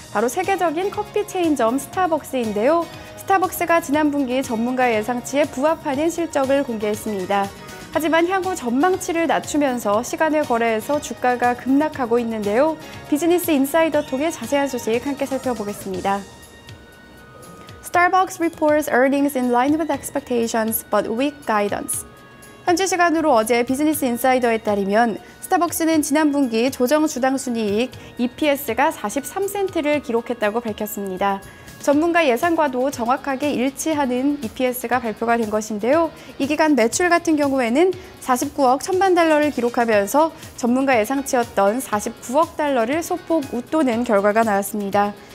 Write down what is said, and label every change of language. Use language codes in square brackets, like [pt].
[ko] 바로 세계적인 커피 체인점 스타벅스인데요. 스타벅스가 지난 분기 전문가 예상치에 부합하는 실적을 공개했습니다. 하지만 향후 전망치를 낮추면서 시간을 거래해서 주가가 급락하고 있는데요. 비즈니스 인사이더 통해 자세한 소식 함께 살펴보겠습니다. [en] Starbucks reports earnings in line with expectations but weak guidance. [ko] 현지 시간으로 어제 비즈니스 인사이더에 따르면 스타벅스는 지난 분기 조정 주당 순이익 EPS가 43센트를 기록했다고 밝혔습니다. 전문가 예상과도 정확하게 일치하는 EPS가 발표가 된 것인데요. 이 기간 매출 같은 경우에는 49억 1천만 달러를 기록하면서 전문가 예상치였던 49억 달러를 소폭 웃도는 결과가 나왔습니다.